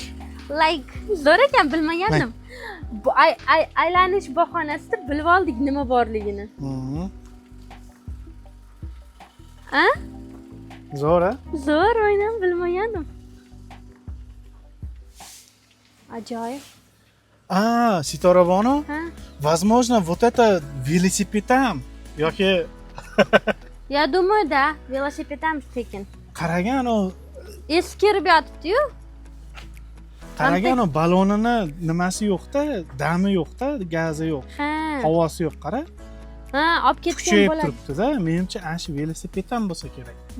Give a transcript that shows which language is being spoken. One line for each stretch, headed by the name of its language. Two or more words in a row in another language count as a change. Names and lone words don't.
Uzbek: Zo'r ekan, bilmagandim. Bu aylanish bahonasida bilib oldik nima borligini. Ha? Zo'r, a? Zo'r, o'ynam bilmagandim. Ajoyib. Ситорабоно? Ha?
Russian: Возможно, вот это велосипед там.
Uzbek: Yoki
Russian: Я думаю, да,
Uzbek: velosiped ham tekin. qaragan o Eskirib yotibdi-yu. qaragan o balonini nimasi yo'q-da, dami yo'q-da, gazi yo'q. Ha. Havosi yo'q, qara. Ha, olib ketgan Kuchayib bo'ladi. turibdi-da. Menimcha ana shu velosiped ham bo'lsa kerak.